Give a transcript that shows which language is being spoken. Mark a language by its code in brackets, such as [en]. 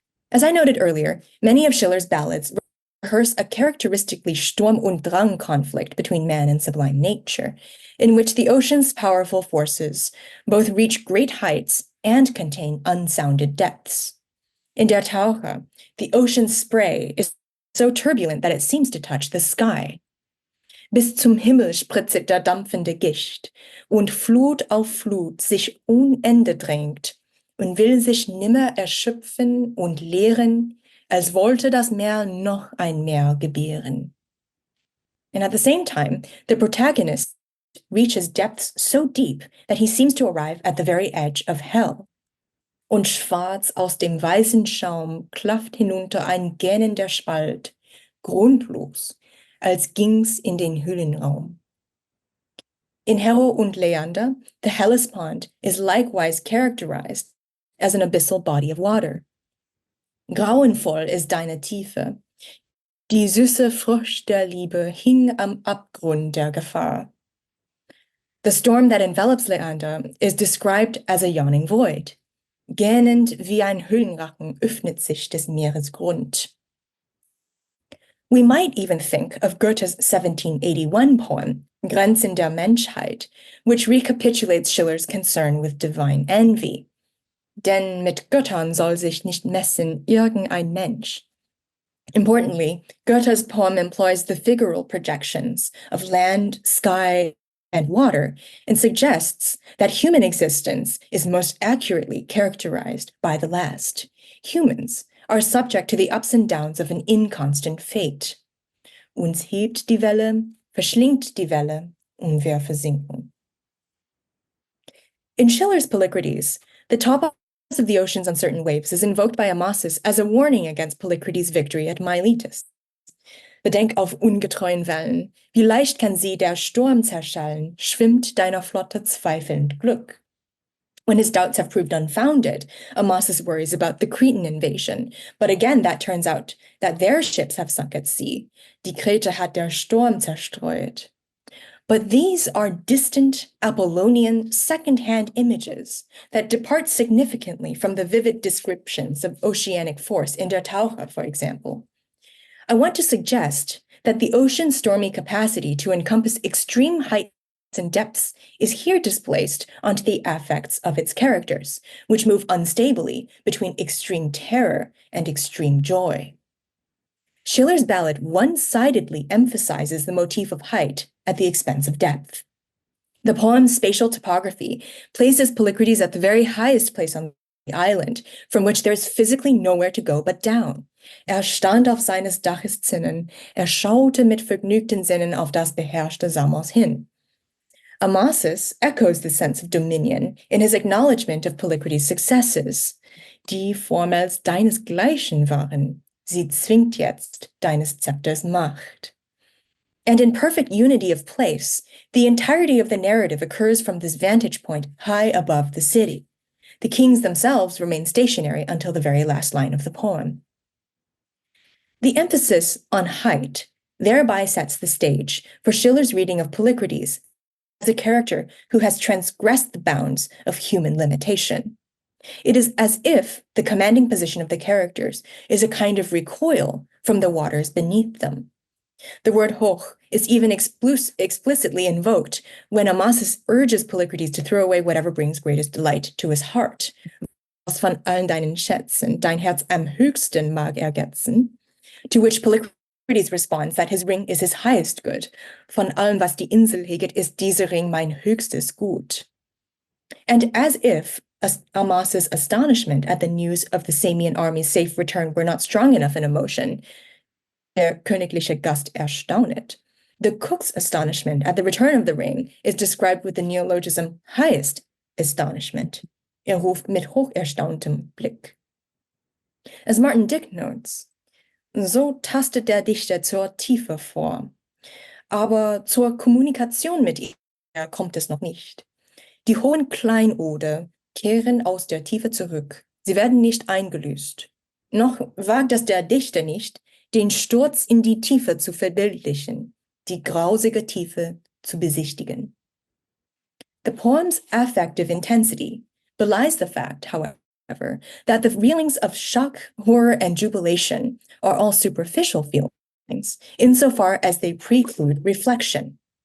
[en] As I noted earlier, many of Schiller's ballads rehearse a characteristically Sturm und Drang conflict between man and sublime nature, in which the ocean's powerful forces both reach great heights and contain unsounded depths. In Der Taucher, the ocean's spray is so turbulent that it seems to touch the sky. [de] Bis zum Himmel spritzet der dampfende Gischt, und Flut auf Flut sich ohne Ende drängt, und will sich nimmer erschöpfen und leeren, als wollte das Meer noch ein Meer gebären. [en] And at the same time, the protagonist reaches depths so deep that he seems to arrive at the very edge of hell. [de] Und schwarz aus dem weißen Schaum klafft hinunter ein gähnender Spalt, grundlos, als ging's in den Höhlenraum. [en] In Hero und Leander, the Hellespont is likewise characterized as an abyssal body of water. [de] Grauenvoll ist deine Tiefe. Die süße Frucht der Liebe hing am Abgrund der Gefahr. [en] The storm that envelops Leander is described as a yawning void. [de] Gähnend wie ein Höhlenrachen öffnet sich des Meeres Grund. [en] We might even think of Goethe's 1781 poem, Grenzen der Menschheit, which recapitulates Schiller's concern with divine envy. [de] Denn mit Göttern soll sich nicht messen irgendein Mensch. [en] Importantly, Goethe's poem employs the figural projections of land, sky, and water, and suggests that human existence is most accurately characterized by the last. Humans are subject to the ups and downs of an inconstant fate. [de] Uns hebt die Welle, verschlingt die Welle, und wir versinken. [en] In Schiller's Polykrates, the top of the ocean's uncertain waves is invoked by Amasis as a warning against Polykrates' victory at Miletus. [de] Bedenk auf ungetreuen Wellen, wie leicht kann sie der Sturm zerschellen, schwimmt deiner Flotte zweifelnd Glück. [en] When his doubts have proved unfounded, Amasis worries about the Cretan invasion, but again that turns out that their ships have sunk at sea. [de] Die Krete hat der Sturm zerstreut. [en] But these are distant, Apollonian, second-hand images that depart significantly from the vivid descriptions of oceanic force in Der Taucher, for example. I want to suggest that the ocean's stormy capacity to encompass extreme heights and depths is here displaced onto the affects of its characters, which move unstably between extreme terror and extreme joy. Schiller's ballad one-sidedly emphasizes the motif of height at the expense of depth. The poem's spatial topography places Polykrates at the very highest place on the island, from which there is physically nowhere to go but down. [de] Stand auf seines Daches Zinnen, schaute mit vergnügten Sinnen auf das beherrschte Samos hin. [en] Amasis echoes the sense of dominion in his acknowledgement of Polykrates' successes. [de] Die vormals deinesgleichen waren, sie zwingt jetzt deines Zepters Macht. [en] And in perfect unity of place, the entirety of the narrative occurs from this vantage point high above the city. The kings themselves remain stationary until the very last line of the poem. The emphasis on height thereby sets the stage for Schiller's reading of Polykrates as a character who has transgressed the bounds of human limitation. It is as if the commanding position of the characters is a kind of recoil from the waters beneath them. The word hoch is even explicitly invoked when Amasis urges Polykrates to throw away whatever brings greatest delight to his heart. [de] Was von allen deinen Schätzen dein Herz am höchsten mag ergetzen, [en] to which Polykrates responds that his ring is his highest good. [de] Von allem, was die Insel heget, ist dieser Ring mein höchstes Gut. [en] And as if Amasis' astonishment at the news of the Samian army's safe return were not strong enough in emotion, [de] der königliche Gast erstaunet. [en] The cook's astonishment at the return of the ring is described with the neologism highest astonishment. [de] Ruft mit hocherstauntem Blick. [en] As Martin Dick notes, [de] so tastet der Dichter zur Tiefe vor. Aber zur Kommunikation mit ihr kommt es noch nicht. Die hohen Kleinode kehren aus der Tiefe zurück. Sie werden nicht eingelöst. Noch wagt es der Dichter nicht, den Sturz in die Tiefe zu verbildlichen, die grausige Tiefe zu besichtigen. [en] The poem's affective intensity belies the fact, however, that the feelings of shock, horror, and jubilation are all superficial feelings, insofar as they preclude reflection.